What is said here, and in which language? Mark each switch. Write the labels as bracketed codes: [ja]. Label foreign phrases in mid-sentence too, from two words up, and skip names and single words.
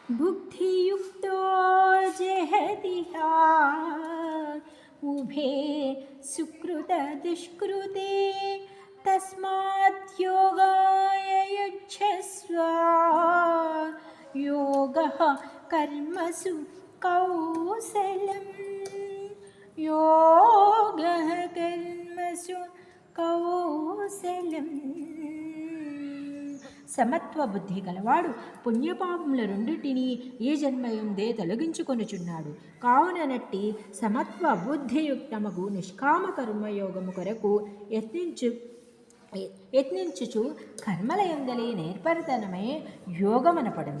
[sa] बुद्धियुक्तो जहतिहा उभे सुकृतदुष्कृते तस्मात् योगाय युज्यस्व योगः कर्मसु कौशलम् योगः कर्मसु కౌశలం. [te] సమత్వ బుద్ధి గలవాడు పుణ్యపాపముల రెండింటినీ ఏ జన్మయందే తొలగించుకొనుచున్నాడు. కావుననట్టి సమత్వ బుద్ధియుక్తమగు నిష్కామ కర్మయోగము కొరకు యత్నించుచు కర్మలయందలి నేర్పరితనమే యోగమనపడను.